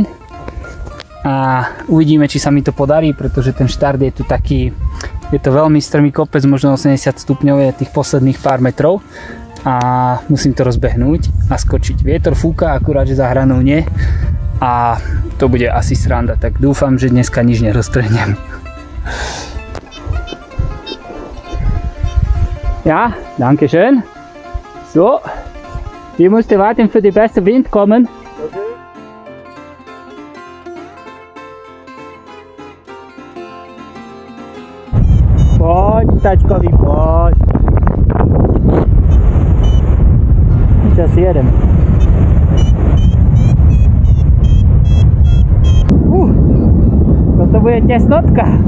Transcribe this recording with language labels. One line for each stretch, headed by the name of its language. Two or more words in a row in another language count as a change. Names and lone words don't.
Slovak: A uvidíme, či sa mi to podarí, pretože ten štart je tu taký, je to veľmi strmý kopec, možno 80 stupňov je tých posledných pár metrov a musím to rozbehnúť a skočiť. Vietor fúka, akurát, že za hranou nie a to bude asi sranda, tak dúfam, že dneska nič neroztrhnem.
German: Ja, danke schön. So, wir mussten warten für die beste Wind kommen.
Slovak: Poď, tačkový, poď.
Czech: Čas jedem.
Slovak: Toto bude tesnotka.